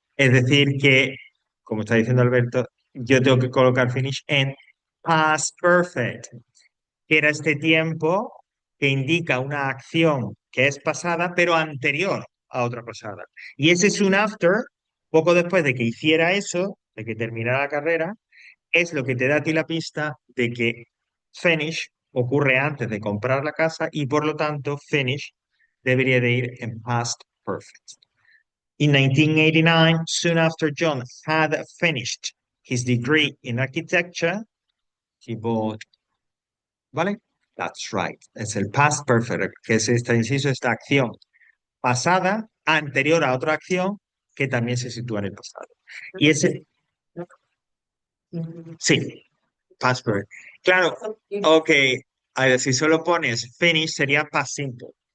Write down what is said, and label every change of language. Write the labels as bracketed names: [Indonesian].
[Spanish] Es decir, que, como está diciendo Alberto, yo tengo que colocar finish en past perfect, que era este tiempo que indica una acción que es pasada, pero anterior a otra pasada. Y ese soon after, poco después de que hiciera eso, de que terminara la carrera, es lo que te da a ti la pista de que finish ocurre antes de comprar la casa y por lo tanto finish debería de ir en past perfect. [English] In 1989, soon after John had finished his degree in architecture, he bought, [Spanish] ¿vale? [English] That's right. [Spanish] Es el past perfect, que es esta, inciso, esta acción pasada anterior a otra acción que también se sitúa en el pasado. Y ese, sí, past perfect. Claro, ok. A ver, si solo pones finish sería past simple.